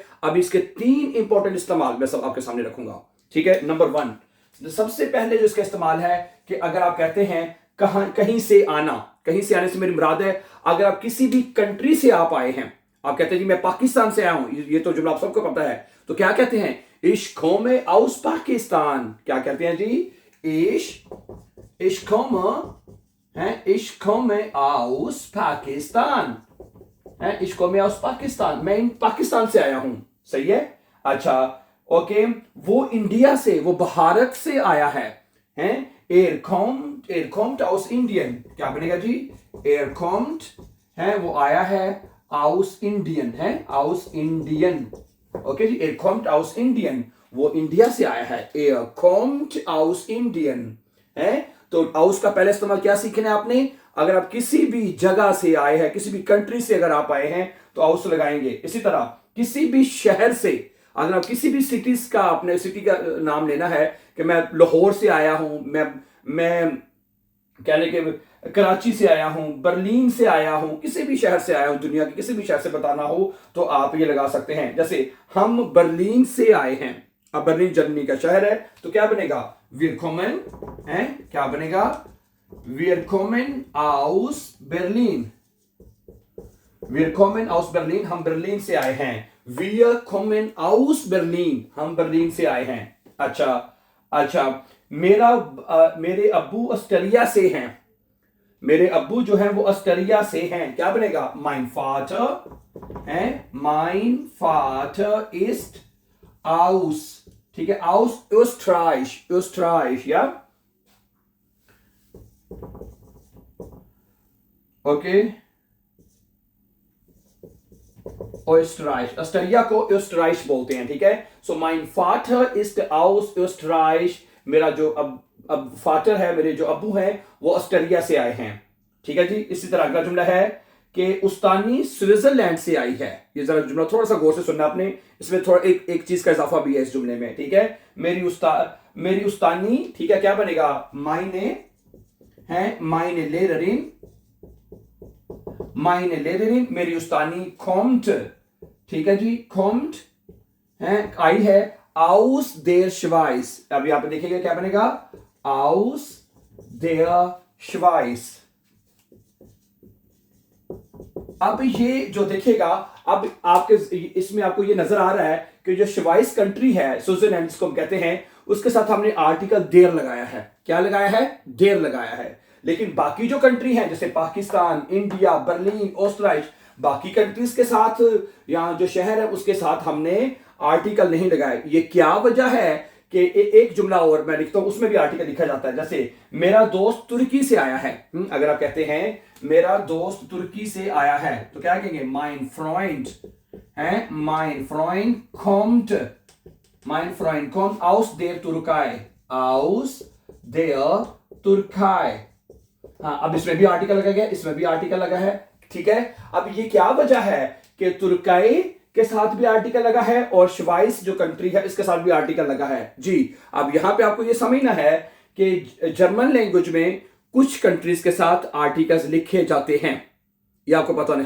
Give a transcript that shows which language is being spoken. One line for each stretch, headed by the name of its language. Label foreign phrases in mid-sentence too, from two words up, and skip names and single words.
Hindi: अब इसके 3 इंपॉर्टेंट इस्तेमाल मैं सब आपके सामने रखूंगा, ठीक है। नंबर 1, सबसे पहले जो इसका इस्तेमाल है कि अगर आप कहते हैं कहीं से आना, कहीं से आने से मेरी मुराद है अगर आप किसी भी कंट्री से आप आए हैं, आप कहते हैं जी मैं पाकिस्तान से आया हूं, ये तो जुमला आप सबको पता है, तो क्या कहते हैं?
German: Ich komme aus Pakistan.
Hindi: क्या कहते हैं जी?
German: Ich komme है, Ich komme aus Pakistan है, Ich komme aus Pakistan,
Hindi: मैं पाकिस्तान से आया हूं, सही है। अच्छा ओके, वो इंडिया से, वो भारत से आया है, हैं?
German: er kommt aus Indien।
Hindi: क्या बनेगा जी?
German: er kommt
Hindi: है, वो आया है
German: aus Indien, है, aus Indien।
Hindi: ओके जी,
German: er kommt aus Indien,
Hindi: वो इंडिया से आया है।
German: er kommt aus Indien है।
Hindi: तो aus का पहले इस्तेमाल क्या सीखना है आपने? अगर आप किसी भी जगह से आए हैं, किसी भी कंट्री से अगर आप आए हैं तो aus लगाएंगे। इसी तरह किसी भी शहर से, अगर आप किसी भी सिटीज का, अपने सिटी का नाम लेना है कि मैं लाहौर से आया हूं, मैं कहने के कराची से आया हूं, बर्लिन से आया हूं, किसी भी शहर से आया हूं, दुनिया के किसी भी शहर से बताना हो तो आप ये लगा सकते हैं। जैसे हम बर्लिन से आए हैं, अब बर्लिन जर्मनी का शहर है, तो क्या बनेगा?
German: wir kommen
Hindi: है, क्या बनेगा?
German: wir kommen aus Berlin, wir kommen aus Berlin,
Hindi: हम बर्लिन से आए हैं।
German: wir kommen aus Berlin,
Hindi: हम बर्लिन से आए हैं। अच्छा, मेरे अब्बू ऑस्ट्रेलिया से हैं, मेरे अब्बू जो हैं वो ऑस्ट्रेलिया से हैं। क्या बनेगा?
German: mein Vater
Hindi: है,
German: mein Vater ist aus,
Hindi: ठीक है,
German: aus Österreich,
Hindi: या ओके, ऑस्ट्रेलिया को Österreich बोलते हैं, ठीक है।
German: सो mein Vater ist aus Österreich,
Hindi: मेरा जो अब फादर है, मेरे जो अब्बू हैं वो ऑस्ट्रेलिया से आए हैं, ठीक है जी। इसी तरह अगला जुमला है कि उस्तानी स्विट्जरलैंड से आई है। ये जरा जुमला थोड़ा सा गौर से सुनना आपने, इसमें थोड़ा एक चीज का इजाफा भी है इस जुमले में, ठीक है। मेरी उस्तानी, ठीक है, क्या बनेगा? मायने है,
German: Meine Lehrerin,
Hindi: मेरी उस्तानी kommt, ठीक है जी, kommt है, आई है
German: aus der Schweiz।
Hindi: अब यहां पे देखिएगा क्या बनेगा?
German: aus der Schweiz।
Hindi: अब ये जो देखिएगा, अब आपके इसमें आपको ये नजर आ रहा है कि जो श्वाइस कंट्री है, स्विट्जरलैंड जिसको हम कहते हैं, उसके साथ हमने आर्टिकल देर लगाया है। क्या लगाया है? देर लगाया है। लेकिन बाकी जो कंट्री है, जैसे पाकिस्तान, इंडिया, बर्लिन, ऑस्ट्रेलिया, बाकी कंट्रीज के साथ, यहाँ जो शहर है उसके साथ हमने आर्टिकल नहीं लगाए। ये क्या वजह है कि एक जुमला और मैं लिखता हूं, उसमें भी आर्टिकल लिखा जाता है। जैसे मेरा दोस्त तुर्की से आया है, अगर आप कहते हैं मेरा दोस्त तुर्की से आया है तो क्या कहेंगे?
German: mein Freund
Hindi: है,
German: mein Freund kommt aus der Türkei, aus der Türkei।
Hindi: हाँ, अब इसमें भी आर्टिकल लगा गया, इसमें भी आर्टिकल लगा है, ठीक है। अब ये क्या वजह है कि तुर्की के साथ भी आर्टिकल लगा है और श्वाइस जो कंट्री है इसके साथ भी आर्टिकल लगा है जी। अब यहां पे आपको ये समझना है कि
English: German language
Hindi: में कुछ कंट्रीज के साथ आर्टिकल्स लिखे जाते हैं, ये आपको पता नहीं।